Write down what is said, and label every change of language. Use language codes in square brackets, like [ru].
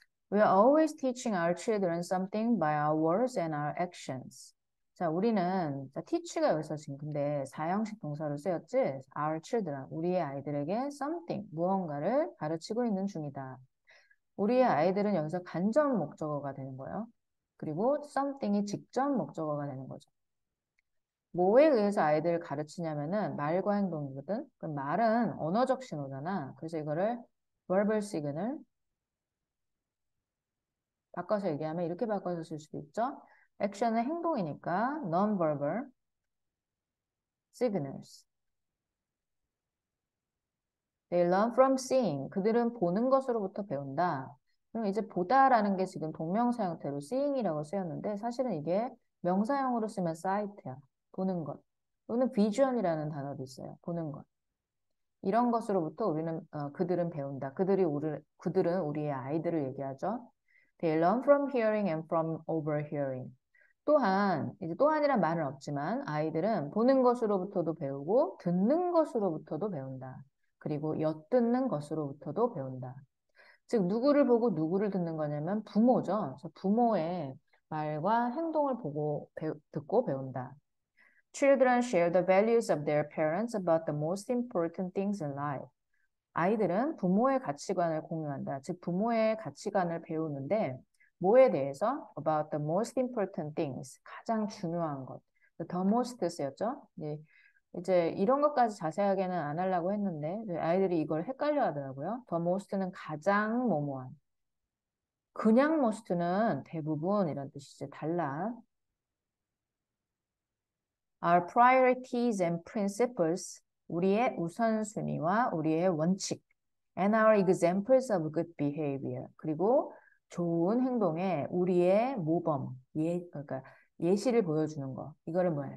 [en] We are always teaching our children something by our words and our actions. [ko] 자, 우리는, 자, teach가 여기서 지금 근데 사형식 동사로 쓰였지? [en] Our children, [ko] 우리의 아이들에게 something, 무언가를 가르치고 있는 중이다. 우리의 아이들은 여기서 간접 목적어가 되는 거예요. 그리고 something이 직접 목적어가 되는 거죠. 뭐에 의해서 아이들을 가르치냐면은 말과 행동이거든. 그럼 말은 언어적 신호잖아. 그래서 이거를 verbal signal 바꿔서 얘기하면 이렇게 바꿔서 쓸 수도 있죠. 액션은 행동이니까 non-verbal signals. [en] They learn from seeing. [ko] 그들은 보는 것으로부터 배운다. 그럼 이제 보다라는 게 지금 동명사 형태로 seeing이라고 쓰였는데 사실은 이게 명사형으로 쓰면 sight야. 보는 것. 또는 vision이라는 단어도 있어요. 보는 것. 이런 것으로부터 우리는 그들은 배운다. 그들은 우리의 아이들을 얘기하죠. [en] They learn from hearing and from overhearing. [ko] 또한 이제 또한이란 말은 없지만 아이들은 보는 것으로부터도 배우고 듣는 것으로부터도 배운다. 그리고 엿듣는 것으로부터도 배운다. 즉 누구를 보고 누구를 듣는 거냐면 부모죠. 그래서 부모의 말과 행동을 보고 듣고 배운다. [en] Children share the values of their parents about the most important things in life. [ko] 아이들은 부모의 가치관을 공유한다. 즉 부모의 가치관을 배우는데 뭐에 대해서? [en] About the most important things. [ko] 가장 중요한 것. The most 쓰였죠? 이제 이런 것까지 자세하게는 안 하려고 했는데 아이들이 이걸 헷갈려 하더라고요. The most는 가장 뭐뭐한. 그냥 most는 대부분 이런 뜻이지. 달라. [en] Our priorities and principles, [ko] 우리의 우선순위와 우리의 원칙, [en] and our examples of good behavior, [ko] 그리고 좋은 행동에 우리의 모범, 그러니까 예시를 보여주는 거. 이거를 뭐야?